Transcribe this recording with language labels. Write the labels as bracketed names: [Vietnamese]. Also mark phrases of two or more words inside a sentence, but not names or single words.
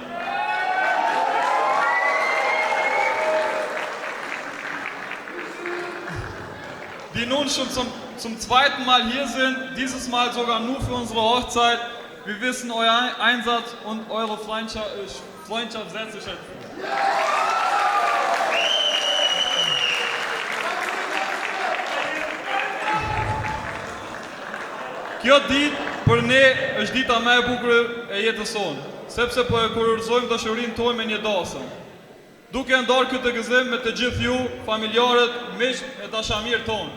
[German] Die nun schon zum zweiten Mal hier sind, dieses Mal sogar nur für unsere Hochzeit. Wir wissen euer Einsatz und eure Freundschaft sehr zu schätzen. [Albanian] Kjo ditë për ne është dita më e bukur e jetës sonë, sepse po e kurorëzojmë dashurinë tonë me një dasëm. Duke ndarë këtë gëzim me të gjithë ju, familjarët, miqtë e dashamirë tonë.